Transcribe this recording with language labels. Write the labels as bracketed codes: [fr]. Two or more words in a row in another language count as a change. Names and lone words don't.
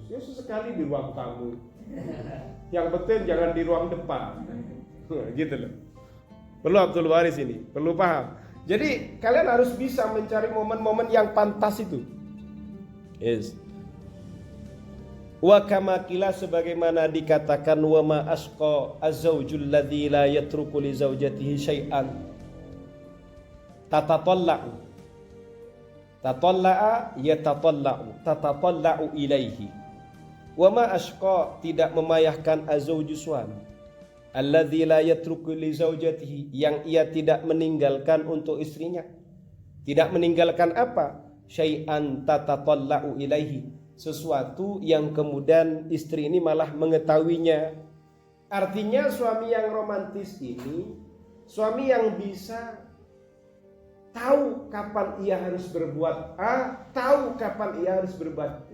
[id] Ya sesekali di ruang tamu. Yang penting jangan di ruang depan. Gitu loh. Perlu Abdul Waris ini, perlu paham. Jadi kalian harus bisa mencari momen-momen yang pantas itu. Yes. [ar] وكما قيل, [id] sebagaimana dikatakan, [ar] وما أشقى الزوج الذي لا يترك لزوجته شيئا تتطلع. تطلع يتطلع تتطلع إليه. وما أشقى, [id] tidak memayahkan azauju suami. [ar] الذي لا يترك لزوجته, [id] yang ia tidak meninggalkan untuk istrinya. Tidak meninggalkan apa? [ar] شيئا تتطلع إليه, [id] sesuatu yang kemudian istri ini malah mengetahuinya. Artinya suami yang romantis ini suami yang bisa tahu kapan ia harus berbuat A, tahu kapan ia harus berbuat B.